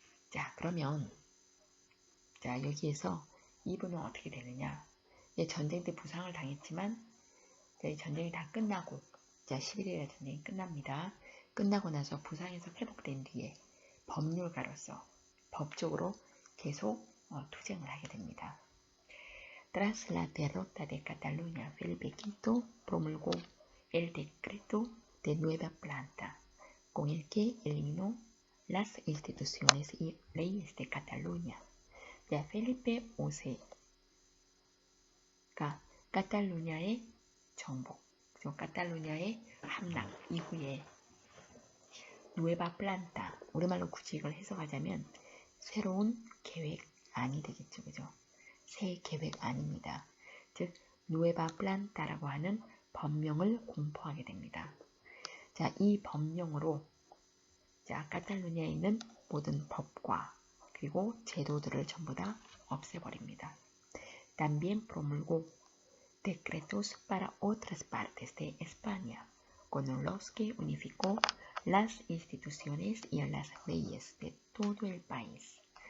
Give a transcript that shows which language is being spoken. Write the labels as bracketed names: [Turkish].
[Korean] 자, 그러면 자, 여기에서 이분은 어떻게 되느냐? 전쟁 때 부상을 당했지만 이 전쟁이 다 끝나고 자, 11일의 전쟁이 끝납니다. 끝나고 나서 부상에서 회복된 뒤에 법률가로서 법적으로 계속 투쟁을 하게 됩니다. [Spanish] Tras la derrota de Cataluña, Felipe V promulgó el decreto de nueva planta, con el que eliminó las instituciones y leyes de Cataluña. [Korean] 자, 펠리페 5세가 카탈루냐의 정복, 카탈루냐의 함락 이후에 누에바 플란타, 우리말로 굳이 이걸 해석하자면 새로운 계획안이 되겠죠, 그죠? 새 계획안입니다. 즉, 누에바 플란타라고 하는 법령을 공포하게 됩니다. 자, 이 법령으로 자, 카탈루냐에 있는 모든 법과 그리고 제도들을 전부 다 없애버립니다. [Spanish] También promulgó decretos para otras partes de España, con los que unificó las instituciones y las leyes de todo el país.